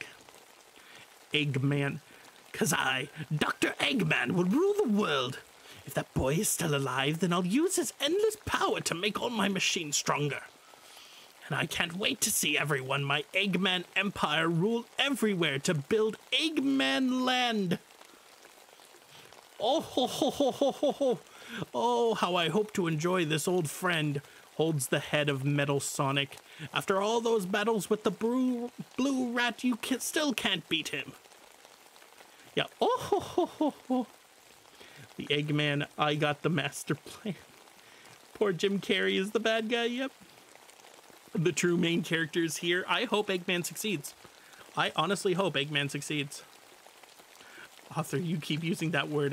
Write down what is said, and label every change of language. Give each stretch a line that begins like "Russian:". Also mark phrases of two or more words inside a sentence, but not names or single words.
English: Eggman. 'Cause I, Dr. Eggman, will rule the world. If that boy is still alive, then I'll use his endless power to make all my machines stronger. And I can't wait to see everyone my Eggman Empire rule everywhere to build Eggman Land. Oh, ho, ho, ho, ho, ho, ho. Oh, how I hope to enjoy this old friend, holds the head of Metal Sonic. After all those battles with the blue rat, you still can't beat him. Yeah, oh, ho, ho, ho, ho. The Eggman, I got the master plan. Poor Jim Carrey is the bad guy, yep. The true main character is here. I hope Eggman succeeds. I honestly hope Eggman succeeds. Author, you keep using that word.